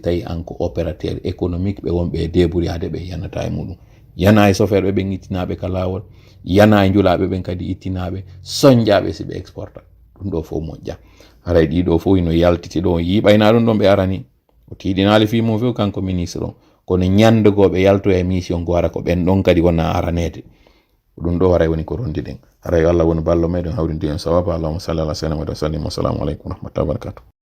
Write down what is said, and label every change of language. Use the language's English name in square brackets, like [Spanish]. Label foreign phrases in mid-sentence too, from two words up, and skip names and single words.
[Fula] tawi an ko [French] opérateur économique [Fula] ɓe wonɓe e débouriyade ɓe yanata e muɗum yana e chauffeur ɓe ɓen ittinaɓe ka lawol yana e njulaɓe ɓen kadi ittinaɓe soñjaɓe si ɓe exporta ɗum ɗo fof moƴƴa haray ɗiɗo fof ino yaltiti ɗo yiɓayna ɗum ɗon ɓe arani o tiiɗinali fimum fof kanko ministre o kono ñandego ɓe yalto e mission go ara ko ɓen ɗon kadi wona aranede ɗum ɗo haray woni ko rondiɗen haray Allah woni ballo meɗen hawrindi en sawaba [Arabic] اللهم صل على سيدنا وسلم والسلام عليكم ورحمة الله وبركاته